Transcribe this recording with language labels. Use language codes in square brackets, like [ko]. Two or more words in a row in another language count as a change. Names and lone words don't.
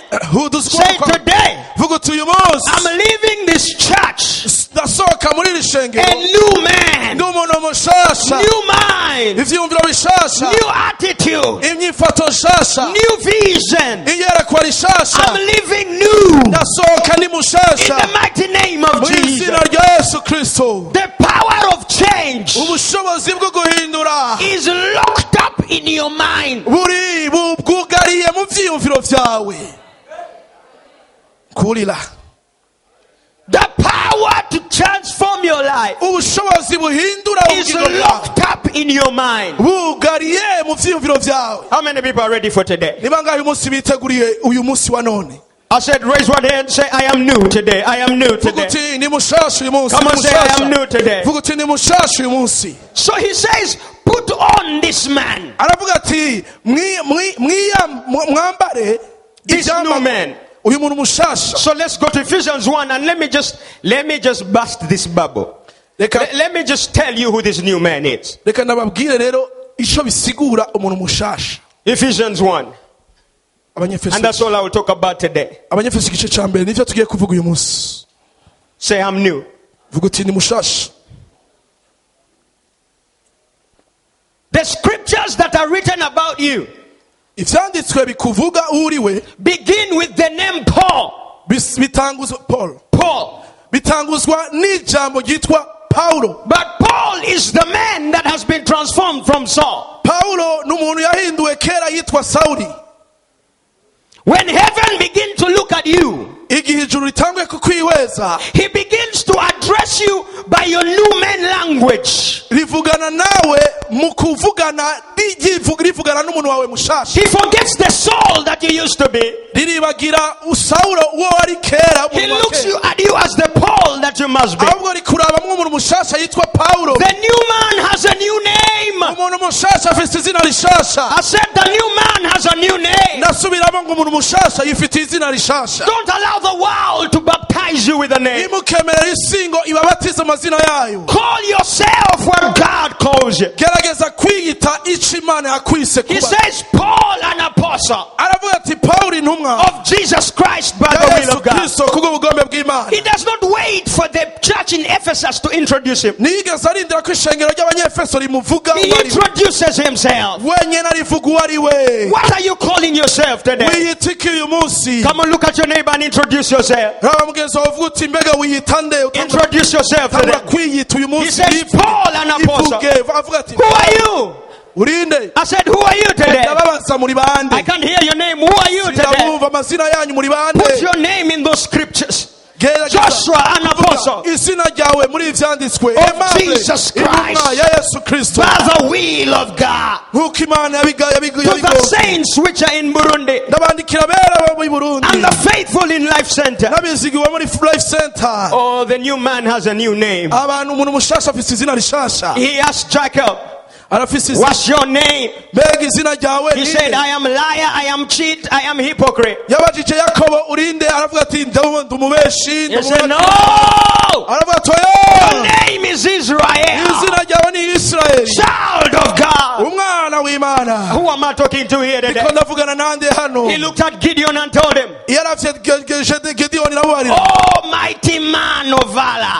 [en] Say today, I'm leaving this church a new man, new mind, new attitude, new vision. I'm living new in the mighty name of Jesus. The power of change [rn] ubushobozi bwo guhindura [en] is locked up in your mind. [rn] bwugariye mu vyiyumviro vyawe. Kurira. [en] The power to transform your life [rn] ubushobozi buhindura [en] is [rn] ubugingo bwawe [en] locked up in your mind. [rn] bugariye mu vyiyumviro vyawe. [en] How many people are ready for today? [rn] Ni bangahe umunsi biteguriye uyu munsi wa none? [en] I said, raise one hand, say, I am new today. I am new today. [rn] Vuguti ni mushasha uyu munsi. [en] Come on, say, I am new today. [rn] Vuguti ni mushasha uyu munsi. [en] So he says, put on this man. [rn] Aravuga ati mwambare [en] This new man. [rn] uyu muntu mushasha. [en] So let's go to Ephesians 1 and let me just bust this bubble. Let me just tell you who this new man is. [rn] Reka nababwire rero ico bisigura umuntu mushasha. [en] Ephesians 1. And that's all I will talk about today. [rn] Abanyefeso igice ca mbere nivyo tugiye kuvuga uyu munsi. [en] Say, I'm new. [rn] Vuga uti ni mushasha. [en] The scriptures that are written about you [rn] Ivyanditswe bikuvuga uriwe [en] begin with the name Paul. [rn] bitanguzwa Paul. bitanguzwa n'ijambo ryitwa Paulo. [en] But Paul is the man that has been transformed from Saul. [rn] Paulo n'umuntu yahinduwe kera yitwa Sauli. [en] When heaven begins to look at you, [rn] igihe ijuru ritangwe kukwihweza, [en] he begins to address you by your new man language. [rn] rivugana nawe mu kuvugana rivugana n'umuntu wawe mushasha. [en] He forgets the Saul that you used to be. [rn] Riribagira Saulo uwo wari kera. [en] He looks at you as the Paul that you must be. [rn] ahubwo rikurabamwo umuntu mushasha yitwa Paulo. [en] The new man has a new name. [rn] umuntu mushasha afite izina rishasha. [en] I said the new man has a new name. [rn] Nasubiramo ngo umuntu mushasha yifite izina rishasha. [en] Don't allow the world to baptize you with a name. [rn] Imukemera isingo ibabatiza amazina yayo. [en] Call yourself what God calls you. [rn] Gerageza kwiyita ico Imana yakwise kuba. [en] He says Paul an apostle [rn] Aravuga ati Paulo intumwa [en] of Jesus Christ by the will of God. [rn] Kristo kubw'ubugombe bw'Imana. [en] He does not wait for the church in Ephesus to introduce him. [rn] Nigeze arindira ko ishengero ry'abanyefeso rimuvuga [en] He introduces himself. [rn] wenyene arivuga uwo ari we. [en] What are you calling yourself today? [rn] wiyita iki uyu munsi? [en] Come on, look at your neighbor and introduce yourself. [rn] raba mugenzi wawe uvuga uti mbega wiyita nde? [en] Introduce yourself [rn] Utangura [en] today. [rn] kwiyita uyu [en] He [rn] munsi. [en] says, Paul an apostle. [rn] Ivuge avuga ati [en] Who are you? [rn] urinde? [en] I said, who are you today? [rn] ndababaza muri bande? [en] I can't hear your name. Who are you today? [rn] ndabumva amazina yanyu muri bande? [en] Put your name in those scriptures. [rn] Gerageza [en] Joshua an apostle [rn] izina ryawe muri ivyanditswe. [en] of Jesus Christ [rn] intumwa ya Yesu Kristo. [en] by the will of God. [rn] nk'uko Imana [en] To the saints which are in Burundi [rn] ndabandikira abera bo mu Burundi [en] and the faithful in Life Center. [rn] n'abizigiwe muri Life Center. [en] Oh, the new man has a new name. [rn] abantu umuntu mushasha afise izina rishasha. [en] He asked Jacob, [rn] arafise izina. [en] what's your name? [rn] mbega izina ryawe [en] He [rn] ni [en] said, [rn] nde? [en] I am liar, I am cheat, I am hypocrite. [rn] yabajije Yakobo urinde? aravuga ati ndi umubeshi. [en] He said, no, [rn] aravuga ati [en] your [rn] oya, [en] name is Israel, [rn] izina ryawe ni Israeli, [en] child of God. [rn] umwana w'Imana. [en] Who am I talking to here today? [rn] ndiko ndavugana nande hano. [en] He looked at Gideon and told him, [rn] yaravye Gideyoni namubarira, [en] oh, mighty man of valor.